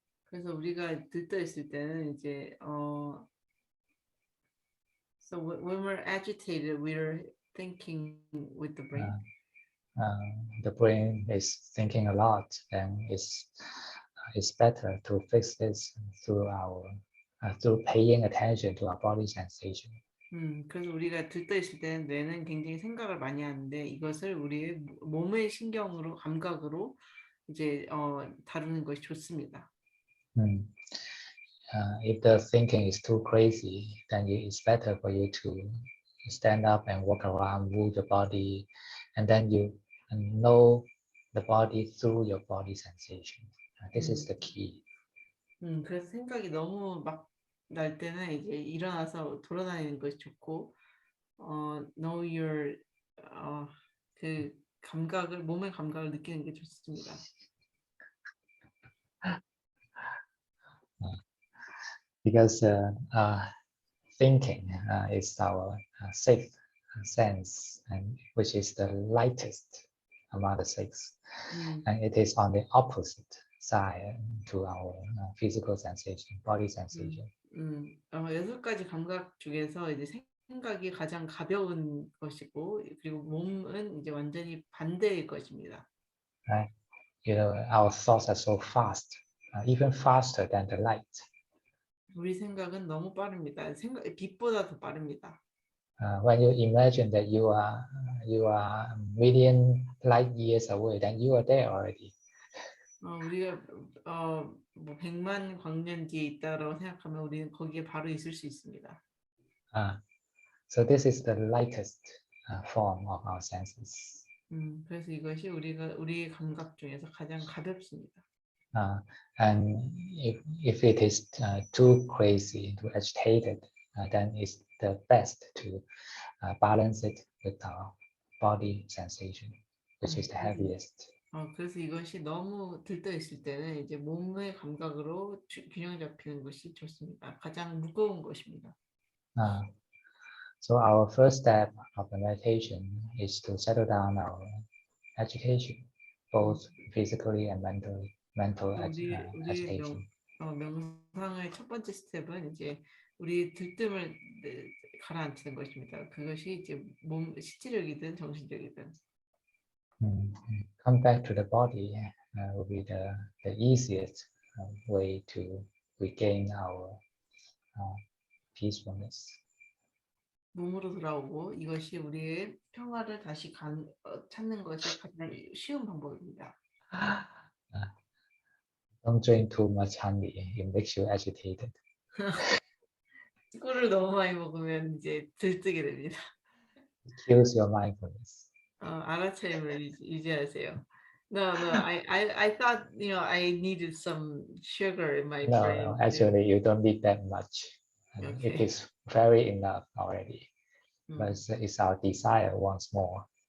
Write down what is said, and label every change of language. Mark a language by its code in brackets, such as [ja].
[ko] 그래서 우리가 들떠 있을 때는 이제 [en] so when we're agitated, we're thinking with the brain. The brain is thinking a lot, and it's better to fix this through paying attention to our body sensation. [ko] 그래서 우리가 들떠 있을 때는 뇌는 굉장히 생각을 많이 하는데 이것을 우리의 몸의 신경으로 감각으로 이제 다루는 것이 좋습니다. [en] If the thinking is too crazy, then it's better for you to stand up and walk around, move your body, and then you know the body through your body sensation. This is the key. [ko] 그래서 생각이 너무 막 날 때는 이제 일어나서 돌아다니는 것이 좋고, [en] know your [ko] 그 감각을 몸의 감각을 느끼는 게 좋습니다. [en] Because thinking is our sixth sense, and which is the lightest among the six, and it is on the opposite side to our physical sensation, body sensation. [ko] 6가지 감각 중에서 이제 생각이 가장 가벼운 것이고, 그리고 몸은 이제 완전히 반대의 것입니다. Right? [en] You know, our thoughts are so fast, even faster than the light. [ko] 우리 생각은 너무 빠릅니다. 빛보다 더 빠릅니다. [en] When you imagine that you are million light years away, then you are there already. [ko] 우리가 뭐 100만 광년 뒤에 있다라고 생각하면 우리는 거기에 바로 있을 수 있습니다. [en] So this is the lightest form of our senses. [ko] 그래서 이것이 우리의 감각 중에서 가장 가볍습니다. [en] And if it is too crazy, too agitated, then it's the best to balance it with our body sensation, which is the heaviest. [ko] 그래서 이것이 너무 들떠 있을 때는 이제 몸의 감각으로 균형 잡히는 것이 좋습니다. 가장 무거운 것입니다. [en] So our first step of the meditation is to settle down our agitation, both physically and mental agitation. [ko] 명상의 첫 번째 스텝은 이제 우리 들뜸을 가라앉히는 것입니다. 그것이 이제 몸 실질적이든 정신적이든. [en] Come back to the body will be the easiest way to regain our peacefulness. [ko] 몸으로 돌아오고 이것이 우리의 평화를 다시 찾는 것이 가장 쉬운 방법입니다. [en] Don't drink too much honey; it makes you agitated. [ko] 꿀을 너무 많이 먹으면 이제 들뜨게 됩니다. [en] It kills your mindfulness. [ko] 알아차림을 유지하세요. [en] No, I thought I needed some sugar in my brain. No, actually, you don't need that much. Okay. It is very enough already. But it's our desire once more.